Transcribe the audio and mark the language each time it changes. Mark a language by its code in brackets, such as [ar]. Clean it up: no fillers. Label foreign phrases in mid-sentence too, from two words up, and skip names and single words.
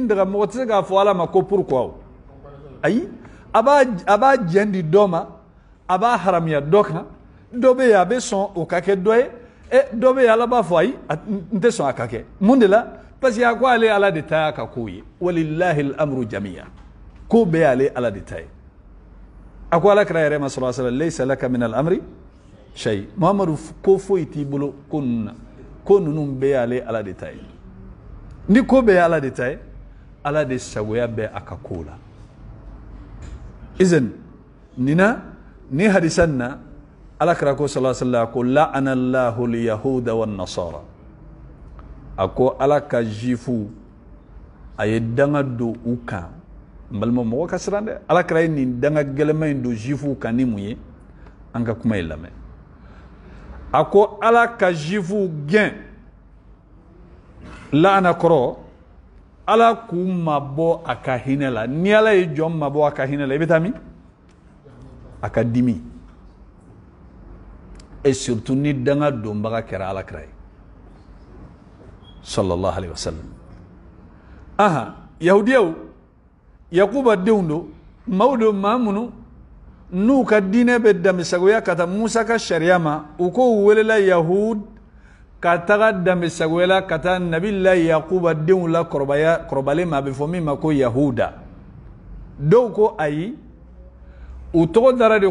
[bm] daga mɔgɔ tɛ se k'a fɔ ala ma ko pourquoi ayi a b'a jɛn di dɔ ma a b'a haramiya dɔ kan dɔ bɛ yen a bɛ sɔn o ka kɛ dɔ ye dɔ bɛ yen ala b'a fɔ ayi n tɛ sɔn a ka kɛ mun de la [fr] parce que [bm] a ko ale ala de ta y'a ka ko ye [ar] ولله الأمر جميعا [bm] ko bɛɛ y'ale ala de ta ye a ko ala kira yɛrɛ ma [ar] صلى الله عليه وسلم ليس لك من الأمر شيء [bm] Muhamadu ko foyi t'i bolo ko ninnu na ko ninnu bɛɛ y'ale ala de ta ye ni ko bɛɛ y'ala de ta ye ala de sagoya bɛ a ka ko la izan nina ni hadisan na ala kira ko [ar] صلى الله عليه وسلم [bm] ko [ar] لعن الله اليهود والنصارى [bm] a ko ala ka jifu a ye danga don u kan n balima mɔgɔ ka siran dɛ ala kira ye nin danga gɛlɛma in don jifu kan ni mun ye an ka kuma ye lamɛn a ko ala ka jifu gɛn laana kɔrɔ ala k'u mabɔ a ka hinɛ la ni ala ye jɔn mabɔ a ka hinɛ la i bɛ taa min a ka dimi [fr] et surtout [bm] ni danga donbaga kɛra ala kira ye [ar] صلى الله عليه وسلم [bm] aha yahudiyaw yakuba denw don maaw don maa minnu n'u ka diinɛ bɛ damisagoya ka taa musa ka sariya ma u ko welela yahud ka taga damisagoya la ka taa nabilahi yakuba denw la kɔrɔbalen ma a bɛ fɔ min ma ko yahuda dɔw ko ayi u tɔgɔ dara de